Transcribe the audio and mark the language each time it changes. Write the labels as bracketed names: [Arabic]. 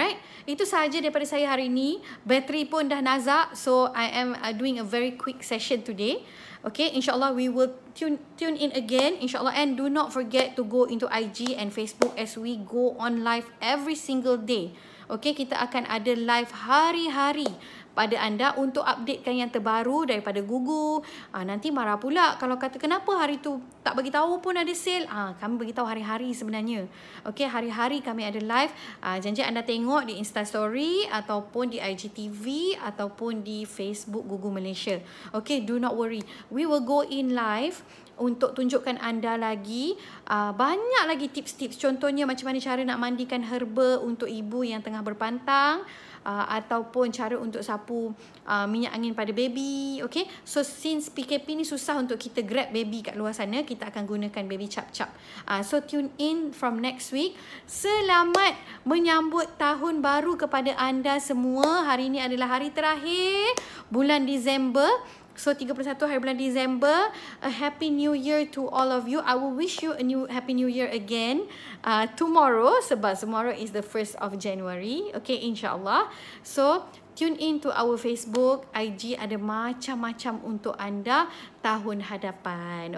[Malay] Alright, itu sahaja daripada saya hari ini. Bateri pun dah nazak, [English] so I am doing a very quick session today. Okay, insyaAllah we will tune in again, insyaAllah. And do not forget to go into IG and Facebook as we go on live every single day. [Malay] Okay, kita akan ada live hari-hari pada anda untuk updatekan yang terbaru daripada Gugu. Nanti marah pula kalau kata kenapa hari tu tak bagi tahu pun ada sale. Kami bagi tahu hari-hari sebenarnya. Okey, hari-hari kami ada live. Janji anda tengok di Insta Story ataupun di IGTV ataupun di Facebook Gugu Malaysia. Okey, [English] do not worry. We will go in live [Malay] untuk tunjukkan anda lagi banyak lagi tips-tips. Contohnya macam mana cara nak mandikan herba untuk ibu yang tengah berpantang, ataupun cara untuk sapu minyak angin pada baby. Okay, so since PKP ni susah untuk kita grab baby kat luar sana, kita akan gunakan baby cap-cap. [English] So tune in from next week. [Malay] Selamat menyambut tahun baru kepada anda semua. Hari ini adalah hari terakhir bulan Disember. So 31 hari bulan Disember. [English] A happy new year to all of you. I will wish you a happy new year again tomorrow, sebab tomorrow is the 1st of January. Okay, insyaAllah. So tune in to our [Malay] Facebook, IG, ada macam-macam untuk anda tahun hadapan.